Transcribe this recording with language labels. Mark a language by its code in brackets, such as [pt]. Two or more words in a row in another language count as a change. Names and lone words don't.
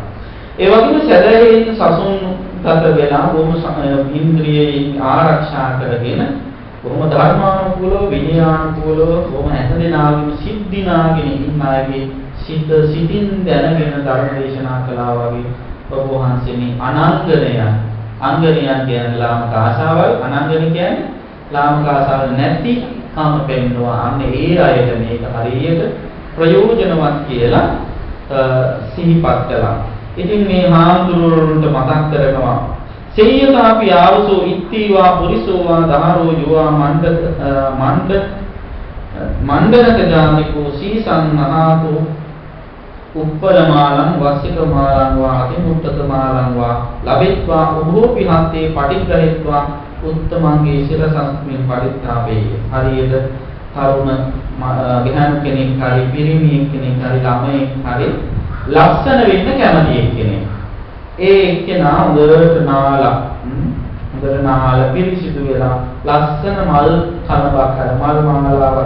[si] ඒ වගේම සැදැහැයෙන් සසුන් ගත වෙලා බොහොම ඉන්ද්‍රියයන් ආරක්ෂා කරගෙන බොහොම ධර්මානුකූලව විනයානුකූලව බොහොම හැදෙනාගෙන සිද්ධිනාගෙන ඉන්න අයගේ සිතින් දැනගෙන ධර්ම දේශනා කළා වගේ ඔබ වහන්සේ මේ අනංගනයන් කියන්නේ ලාමක ආශාවල්, අනංගන කියන්නේ ලාමක ආශාවල් නැති කාම පෙන්නවා. අන්න ඒ අයට මේක හරියට ප්‍රයෝජනවත් කියලා සිහිපත් කළා. ඉතින් මේ හාමුදුරුවන්ට මතක් කරනවා [pi] සේයතාපි ආවසෝ ඉත්තීවා පුරිසෝවා දහරෝ යුවා මණ්ඩනක ජාතිකෝ සීසං මහාතු උප්පලමාලං වස්සිකමාලං වා අතිමුත්තකමාලං වා ලබෙත්වා උභෝපි හත්තේ පටිග්‍රහෙත්වා උත්තමංගේ සිරසස්මින් පරිත්තාපේ. [si] හරියට තරුණ විහාන කෙනෙක් හරි පිරිමියෙක් කෙනෙක් හරි ළමයෙක් හරි ලස්සන වෙන්න කැමති එක්කෙනෙක්. ඒ එක්කෙනා හොඳට නාලා පිරිසිදු වෙලා ලස්සන මල් කනබක් අර මල් මාලාවක්